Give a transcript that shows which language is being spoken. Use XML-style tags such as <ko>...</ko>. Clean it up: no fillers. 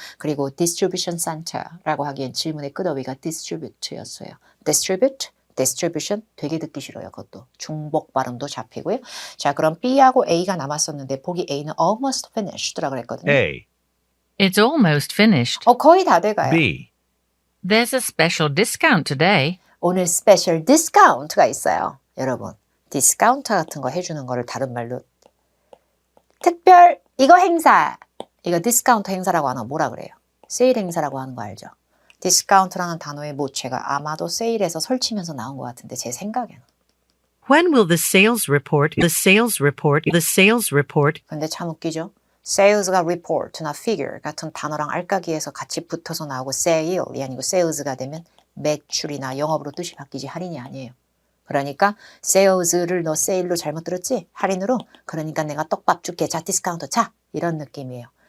<ko>그리고 distribution center라고 하기엔 질문의 끝어휘가 distribute였어요. distribute, distribution 되게 듣기 싫어요. 그것도 중복 발음도 잡히고요. 자, 그럼 B하고 A가 남았었는데 보기 A는</ko> <en>almost finished</en> <ko>라 그랬거든요. A,</ko> <en>It's almost finished.</en> <ko>거의 다 돼가요. B,</ko> <en>There's a special discount today.</en> <ko>오늘 스페셜 디스카운트가 있어요. 여러분, 디스카운트 같은 거 해주는 거를 다른 말로 특별 이거 행사, 이거 디스카운트 행사라고 하나 뭐라 그래요? 세일 행사라고 하는 거 알죠? 디스카운트라는 단어의 모체가 아마도 세일에서 설치면서 나온 것 같은데 제 생각에는.</ko> <en>When will the sales report, the sales report, the sales report</en> <ko>근데 참 웃기죠? sales가 report나 figure 같은 단어랑 알까기에서 같이 붙어서 나오고 sale이 아니고 sales가 되면 매출이나 영업으로 뜻이 바뀌지 할인이 아니에요. 그러니까 sales를 너 sale로 잘못 들었지? 할인으로? 그러니까 내가 떡밥 줄게. 자, 디스카운트 자! 이런 느낌이에요.</ko>